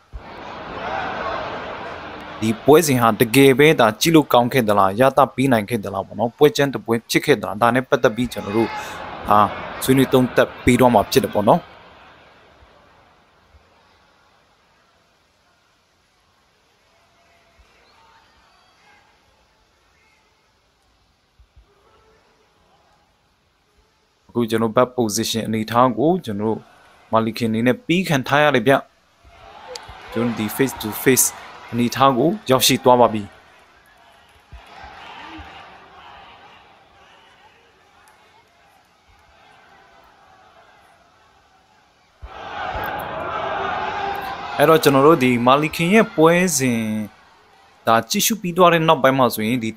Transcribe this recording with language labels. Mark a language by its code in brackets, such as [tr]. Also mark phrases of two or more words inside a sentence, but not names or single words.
[my] ဒီပွဲစဉ်ဟာတကယ်ပဲဒါကြည့်လို့ကောင်းခဲ့သလားရတာပေးနိုင်ခဲ့သလားပေါ့နော်ပွဲချမ်းတပွဲဖြစ်ခဲ့သလားဒါနဲ့ပတ်သက်ပြီးကျွန်တော်တို့ဆွေးနွေးသုံးသပ်ပြီးတော့မှဖြစ်တယ်ပေါ့နော် အခုကျွန်တော် [en] back position [my] အနေထားကိုကျွန်တော်မာလီကင်နေနဲ့ပြီးခံထားရတယ်ဗျကျွန်တော်ဒီ [en] face to face [my] အနေထားကိုရောက်ရှိသွားပါပြီ အဲ့တော့ကျွန်တော်တို့ဒီမာလီကင်ရဲ့ပွဲစဉ်ဒါကြည့်ရှုပြီးသွားတဲ့နောက်ပိုင်းမှာဆိုရင်ဒီတ